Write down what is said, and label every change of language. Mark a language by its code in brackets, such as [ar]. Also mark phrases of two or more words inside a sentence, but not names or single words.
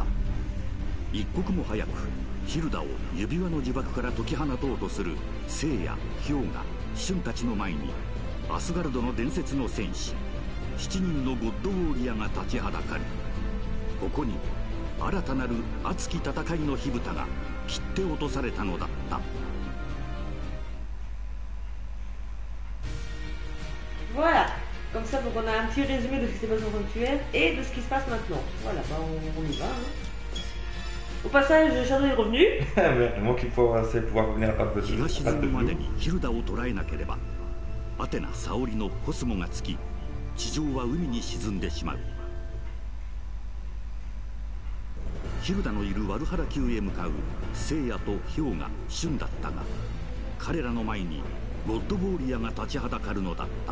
[ja] 一刻も早くヒルダを指輪の呪縛から解き放とうとする聖夜、氷河、シュンたちの前にアスガルドの伝説の戦士7人のゴッドウォーリアが立ちはだかる。ここに新たなる熱き戦いの火蓋が切って落とされたのだった。 [fr] Voilà. Comme ça, donc on a un petit résumé de ce qui s'est passé en sanctuaire et de ce qui se passe maintenant. Voilà, bah on y va. Hein. Au passage, Shadow est revenu. Moi qui faut pouvoir revenir à pas de [ja] 日が沈むまでにヒルダを捕らえなければアテナ・サオリのコスモがつき地上は海に沈んでしまう。ヒルダのいるワルハラ宮へ向かう聖夜と氷河、シュンだったが彼らの前にゴッドウォーリアが立ちはだかるのだった。